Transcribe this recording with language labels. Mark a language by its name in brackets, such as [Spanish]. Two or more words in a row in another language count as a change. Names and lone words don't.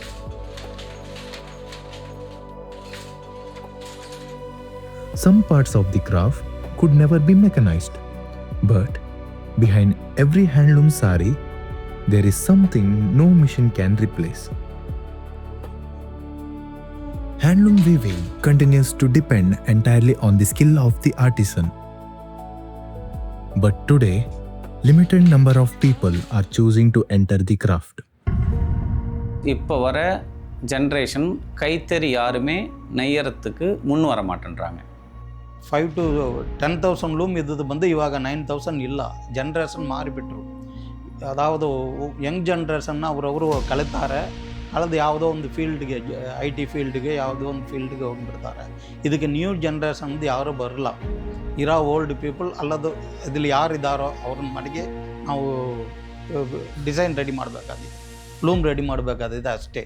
[English] Some parts of the craft could never be mechanized, but behind every handloom saree, there is something no machine can replace. Handloom weaving continues to depend entirely on the skill of the artisan. But today, limited number of people are choosing to enter the craft. [Tamil] இப்போ வர ஜென்ரேஷன் கைத்தறி யாருமே நெய்யறதுக்கு முன் வர மாட்டேன்றாங்க. [Kannada] 5 to 10,000 ಲೂಮ್ ಇದ್ದದ್ದು ಬಂದು ಇವಾಗ 9,000 ಇಲ್ಲ. ಜನ್ರೇಷನ್ ಮಾರಿಬಿಟ್ರು. ಅದಾವುದು [English] young generation [Kannada] ಅವರವರು ಕಲಿತಾರೆ, ಅಲ್ಲದೆ ಯಾವುದೋ ಒಂದು ಫೀಲ್ಡ್ಗೆ IT ಫೀಲ್ಡ್ಗೆ ಯಾವುದೋ ಒಂದು ಫೀಲ್ಡ್ಗೆ ಹೋಗ್ಬಿಡ್ತಾರೆ. ಇದಕ್ಕೆ [English] new generation [Kannada] ಯಾರೂ ಬರಲ್ಲ. ಇರೋ [English] old people [Kannada] ಅಲ್ಲದು ಇದ್ರಲ್ಲಿ ಯಾರಿದ್ದಾರೋ ಅವ್ರನ್ನ ಮನೆಗೆ ನಾವು [English] design ready [Kannada] ಮಾಡಬೇಕಾಗಿದೆ, [English] loom ready [Kannada] ಮಾಡಬೇಕಾಗಿದೆ ಅಷ್ಟೇ.